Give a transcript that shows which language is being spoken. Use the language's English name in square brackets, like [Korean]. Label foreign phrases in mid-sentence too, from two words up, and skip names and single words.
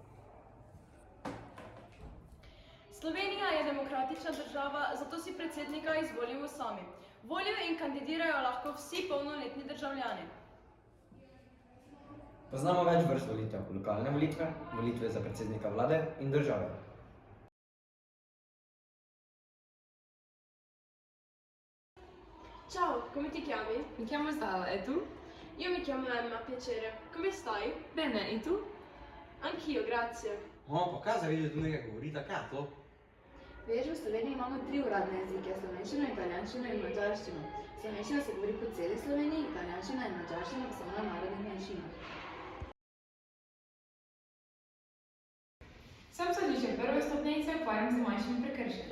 [Slovenian] Slovenija je demokratična država, zato si predsednika izvolimo sami. Volijo in kandidirajo lahko vsi polnoletni državljani. Poznamo več vrst volitev, lokalne volitve, volitve za predsednika vlade in države. [Italian] Ciao, come ti chiami? Mi chiamo Sara, e tu? Io mi chiamo Emma, piacere. Come stai? Bene, e tu? Anch'io, grazie. [Slovenian] Pa kaj za videti nekaj govorita, kaj to? Veš, v Sloveniji imamo 3 uradne jezike, slovenščino, italijanščino in madžarščino. Slovenščina se govori po celi Sloveniji, italijanščina in madžarščina pa samo na narodnih manjšinah. Sem sodišče prve stopnje in se ukvarjam z manjšimi prekrški.